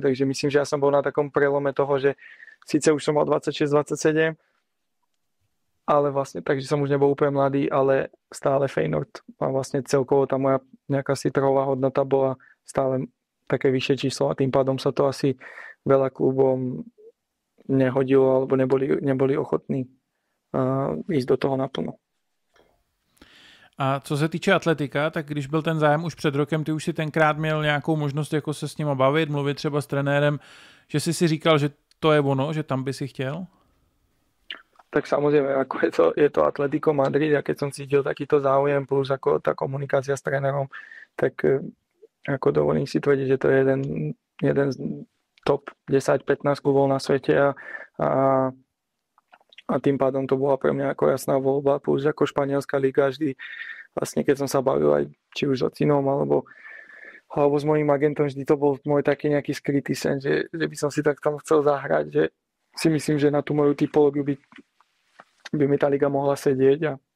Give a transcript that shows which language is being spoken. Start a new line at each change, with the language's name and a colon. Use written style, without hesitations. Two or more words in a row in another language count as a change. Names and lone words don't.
Slovak: Takže myslím, že ja som bol na takom prelome toho, že síce už som mal 26-27, ale vlastne, takže som už nebol úplne mladý, ale stále Feyenoord a vlastne celkovo tá moja nejaká trhová hodnota bola stále také vyššie číslo a tým pádom sa to asi veľa klubom nehodilo alebo neboli ochotní ísť do toho naplno.
Czech: A co se týče atletika, tak když byl ten zájem už před rokem, ty už si tenkrát měl nějakou možnost jako se s nima bavit, mluvit třeba s trenérem, že si říkal, že to je ono, že tam by si chtěl?
Slovak: Tak samozrejme, ako je to Atletico Madrid a keď som cítil takýto záujem plus ako tá komunikácia s trénerom, tak ako dovolím si tvrdiť, že to je jeden z top 10-15 klubov na svete a tým pádom to bola pre mňa ako jasná voľba, plus ako španielská liga vždy, vlastne keď som sa bavil aj či už s Ocinom alebo s mojím agentom, vždy to bol môj taký nejaký skrytý sen, že by som si tak tam chcel zahrať, že si myslím, že na tú moju typológiu by mi tá liga mohla sedieť